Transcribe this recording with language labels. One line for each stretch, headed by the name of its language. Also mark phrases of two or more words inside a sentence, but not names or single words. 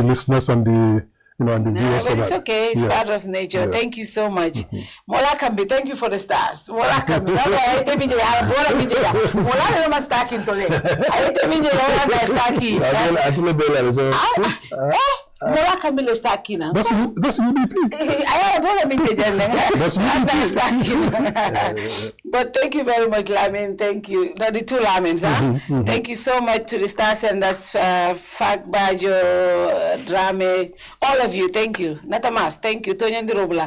English: to the listeners and the viewers for but that. it's okay. It's part of nature. Thank you so much. Mola Kambi, thank you for the stars.
Mandingo: Mola Kambi. Mola Kambi le staki na.
English: That's UDP. But thank you very much, Lamin. Thank you. The two Lamins, Thank you so much to the star senders, Fak Bajo, Drame, all of you. Thank you. Natamas, thank you.
Mandingo: Tonya Ndirobla.